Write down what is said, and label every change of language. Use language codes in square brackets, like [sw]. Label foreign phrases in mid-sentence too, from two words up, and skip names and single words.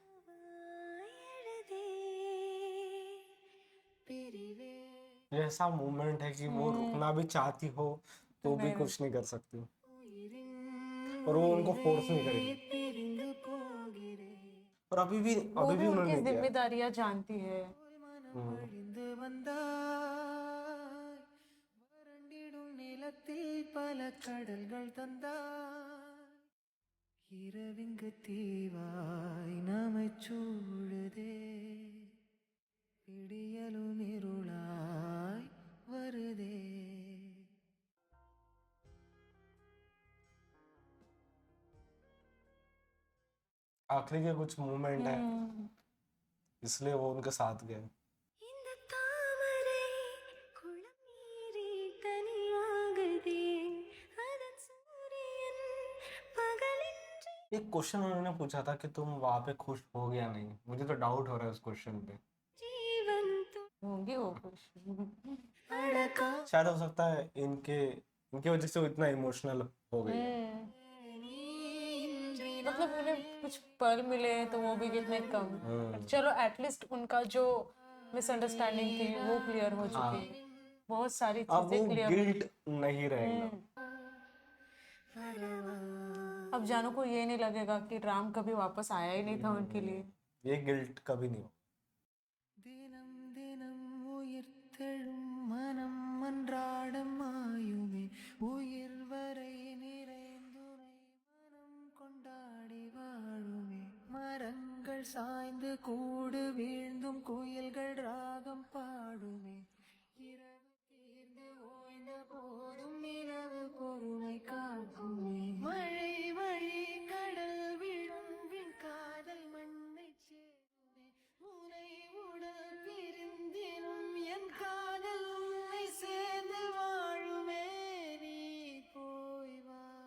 [hi] ये ऐसा मोमेंट है कि वो रुकना भी चाहती हो तो भी कुछ नहीं कर सकती, और वो उनको फोर्स नहीं करेगी, और वो अभी भी भी उनकी उन्होंने किया। जिम्मेदारियां जानती है। [ta] வறண்டிடும் நிலத்தில் பல கடல்கள் தந்தாய் இரவிங்கு தீவாய் நம்மை சூழுதே விடியலும் இருளாய் வருதே [hi] आखिरी के कुछ मोमेंट है, इसलिए वो उनके साथ गए। [ta] இந்த தாமரை குளம் நீரி கனியாகுதே அதன் சூரியன் பகலின்றி [hi] एक क्वेश्चन उन्होंने पूछा था कि तुम वहां पे खुश हो या नहीं, मुझे तो डाउट हो रहा है उस क्वेश्चन पे। जीवन तो होंगी वो खुश। अड़का शायद हो सकता है इनके इनकी वजह से वो इतना इमोशनल हो गई है। मतलब उन्हें कुछ पल मिले तो वो भी कितने कम। चलो एटलीस्ट उनका जो मिसअंडरस्टैंडिंग थी वो क्लियर हो चुकी है। बहुत सारी अब वो चीजें क्लियर। गिल्ट नहीं रहेगा। अब जानू को ये नहीं लगेगा कि राम कभी वापस आया ही नहीं था उनके लिए। ये गिल्ट कभी नहीं हो। [ta] தினம் தினம் உயிர்த்தெழும் மனம் அன்றாடம் ஆயுமே உயிர் வரை நிறைந்துனை மனம் கொண்டாடி வாழுமே மரங்கள் சாய்ந்து கூடு வீழ்ந்தும் குயில்கள் ராகம் பாடுமே இரவு தீர்ந்து ஓய்ந்த போதும் இரவு பொறுமை காக்குமே மழை வழி கடல் விழும் விண் காதல் மண்ணை சேருமே முனை உடல் பிரிந்தினும் என் காதல் உன்னை சேர்ந்து வாழுமே நீ போய் வா